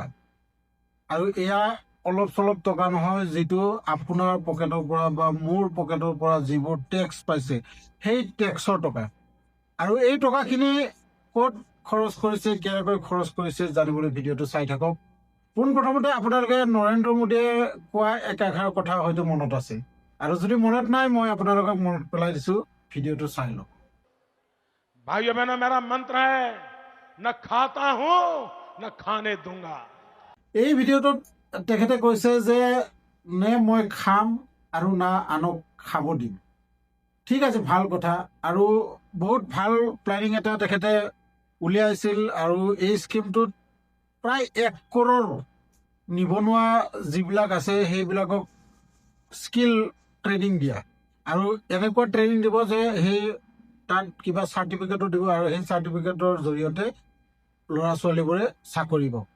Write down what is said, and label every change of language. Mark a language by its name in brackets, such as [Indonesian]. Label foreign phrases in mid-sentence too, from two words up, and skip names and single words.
[Assamese] আৰু এয়া অলপ চলপ টকা নহয়, যিটো আপোনাৰ পকেটৰ পৰা বা মোৰ পকেটৰ পৰা যিবোৰ টেক্স পাইছে সেই টেক্সৰ টকা। আৰু এই টকাখিনি ক'ত খৰচ কৰিছে, কেনেকৈ খৰচ কৰিছে জানিবলৈ ভিডিঅ'টো চাই থাকক। পোনপ্ৰথমতে আপোনালোকে নৰেন্দ্ৰ মোদীয়ে কোৱা একাষাৰ কথা হয়তো মনত আছে, আৰু যদি মনত নাই মই আপোনালোকক মনত পেলাই দিছো, ভিডিঅ'টো চাই লওক। [Hindi] भाइयों बहनों, मेरा मंत्र है, न खाता हूं न खाने दूंगा। [Assamese] এই ভিডিঅ'টোত তেখেতে কৈছে যে নে মই খাম আৰু না আনক খাব দিম। ঠিক আছে, ভাল কথা, আৰু বহুত ভাল প্লেনিং এটা তেখেতে উলিয়াইছিল। আৰু এই স্কিমটোত প্ৰায় 1 কৰোৰ নিবনুৱা যিবিলাক আছে সেইবিলাকক [English] skill training [Assamese] দিয়া, আৰু এনেকুৱা ট্ৰেইনিং দিব যে সেই তাত কিবা চাৰ্টিফিকেটো দিব, আৰু সেই চাৰ্টিফিকেটৰ জৰিয়তে ল'ৰা ছোৱালীবোৰে চাকৰি পাব।